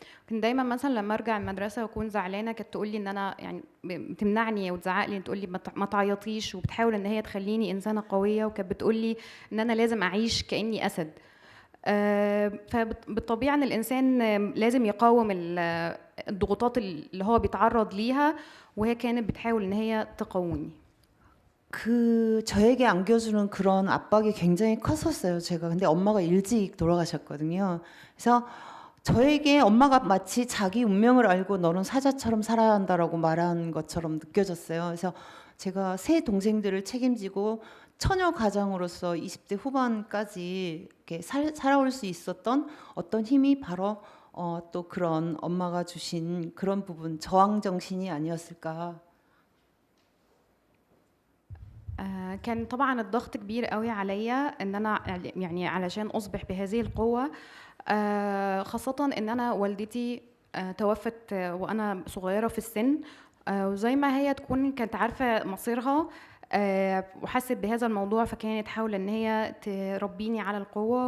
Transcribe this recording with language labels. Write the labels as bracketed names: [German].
[Arabic] كان دايما مثلا لما ارجع المدرسه واكون زعلانه كانت تقول لي ان انا يعني بتمنعني وتزعق لي تقول لي ما تعيطيش، وبتحاول ان هي تخليني انسانه قويه، وكانت بتقول لي ان انا لازم اعيش كاني اسد. فبالطبيعه ان الانسان لازم يقاوم الضغوطات اللي هو بيتعرض ليها، وهي كانت بتحاول ان هي تقاومني. [Korean] 저에게 안겨주는 그런 압박이 굉장히 컸었어요. 제가 근데 엄마가 일찍 돌아가셨거든요. 그래서 저에게 엄마가 마치 자기 운명을 알고 너는 사자처럼 살아야 한다라고 말한 것처럼 느껴졌어요. 그래서 제가 세 동생들을 책임지고 처녀 가장으로서 20대 후반까지 이렇게 살아올 수 있었던 어떤 힘이 바로 또 그런 엄마가 주신 그런 부분, 저항 정신이 아니었을까. [Arabic] كان طبعا الضغط كبير قوي عليا ان انا يعني علشان اصبح بهذه القوه، خاصه ان انا والدتي توفت وانا صغيره في السن، وزي ما هي تكون كانت عارفه مصيرها وحست بهذا الموضوع، فكانت حاولة ان هي تربيني على القوه.